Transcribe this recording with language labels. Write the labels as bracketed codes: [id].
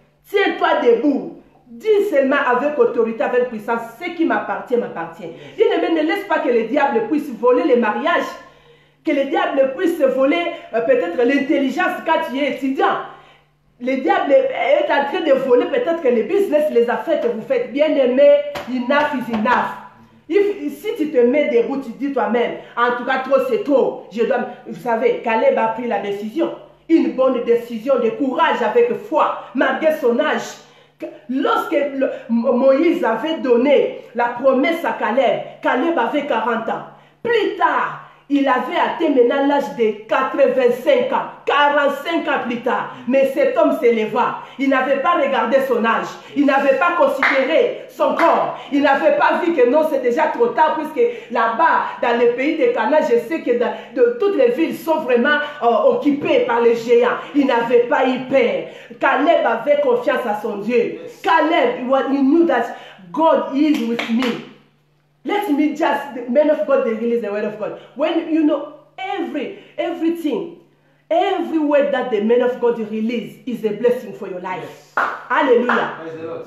[fr] Tiens-toi debout. Dis seulement avec autorité, avec puissance, ce qui m'appartient, m'appartient. Bien-aimé, ne laisse pas que le diable puisse voler les mariages. Que le diable puisse voler peut-être l'intelligence quand tu es étudiant. Le diable est en train de voler peut-être les business, les affaires que vous faites. Bien-aimé, [en] enough is enough. [fr] Si tu te mets debout, tu dis toi-même, en tout cas trop c'est trop. Vous savez, Caleb a pris la décision. Une bonne décision de courage avec foi, malgré son âge. Lorsque Moïse avait donné la promesse à Caleb, Caleb avait 40 ans. Plus tard, il avait atteint maintenant l'âge de 85 ans, 45 ans plus tard. Mais cet homme s'éleva. Il n'avait pas regardé son âge. Il n'avait pas considéré son corps. Il n'avait pas vu que non, c'est déjà trop tard, puisque là-bas, dans le pays de Canaan, je sais que toutes les villes sont vraiment occupées par les géants. Il n'avait pas eu peur. Caleb avait confiance à son Dieu. [en] Caleb, he knew that God is with me. Let me just, the men of God, they release the word of God. When you know everything, Every word that the man of God release is a blessing for your life. Yes. Hallelujah. Praise the Lord.